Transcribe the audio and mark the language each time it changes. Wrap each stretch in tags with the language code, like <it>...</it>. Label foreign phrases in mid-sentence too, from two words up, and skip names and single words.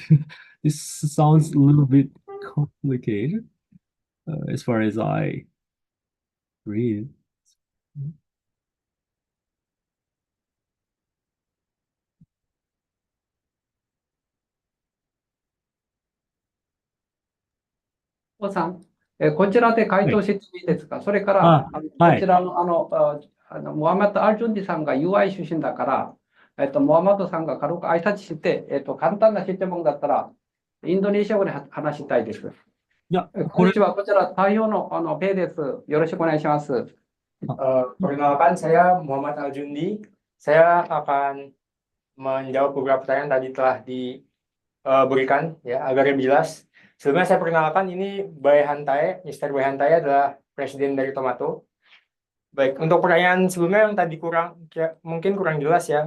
<en>This sounds a little bit complicated as far as I Read.</en> <ja>O さん、こちらで回答してもいいですか？それから、こちらの、モハマド・アルジュンディさんが UI 出身だから、モハマドさんが軽く挨拶して、簡単な質問だったら、インドネシア語で話したいです。いや、こんにちは、こちら、太陽のペイです。よろしくお願いします。</ja> <id>Perkenalkan, saya Muhammad Aljundi. Saya akan menjawab beberapa pertanyaan tadi telah diberikan ya agar lebih jelas. Sebelumnya saya perkenalkan ini Bae Hantae, Mr. Bae Hantae adalah presiden dari Tomato. Baik, untuk pertanyaan sebelumnya yang tadi mungkin kurang jelas ya.</id>